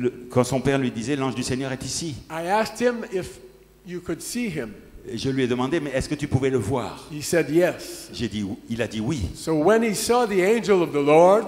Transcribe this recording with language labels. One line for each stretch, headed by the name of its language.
French: Quand son père lui disait, l'ange du Seigneur est ici.
English: I asked him if you could see him.
French: Et je lui ai demandé, mais est-ce que tu pouvais le voir?
English: He said yes.
French: Il a dit oui.
English: So when he saw the angel of the Lord,